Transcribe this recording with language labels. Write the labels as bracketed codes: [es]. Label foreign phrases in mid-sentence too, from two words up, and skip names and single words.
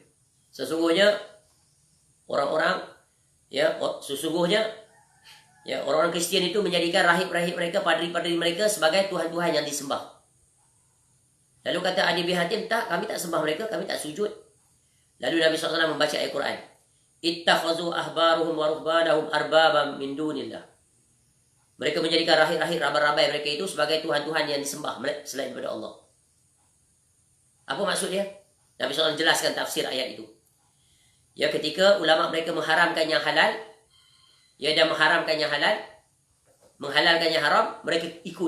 [ms] Sesungguhnya orang-orang orang-orang Kristian itu menjadikan rahib-rahib mereka, padri-padri mereka sebagai tuhan-tuhan yang disembah. Lalu kata Adi bin Hatim, tak, kami tak sembah mereka, kami tak sujud. Lalu Nabi SAW membaca ayat Quran. [ar] اتخذوا أحبارهم ورهبانهم أربابا من دون الله. [ms] Mereka menjadikan rahib-rahib, rabai-rabai mereka itu sebagai tuhan-tuhan yang disembah selain daripada Allah. Apa maksud dia? Nabi SAW jelaskan tafsir ayat itu. Ya, ketika ulama mereka mengharamkan yang halal, dan mengharamkan yang halal, menghalalkan yang haram, mereka ikut.